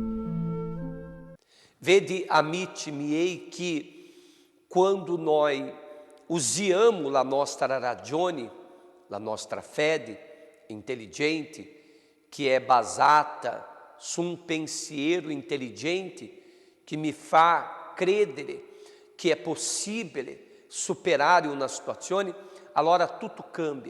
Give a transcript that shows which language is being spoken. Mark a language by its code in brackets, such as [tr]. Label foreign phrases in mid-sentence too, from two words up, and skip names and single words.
[it] Vede, amici miei, [pt] que quando nós [it] usiamo la nostra ragione, la nostra fede intelligente, che è basata su un pensiero intelligente che mi fa credere che è possibile superare una situazione, allora tutto cambia.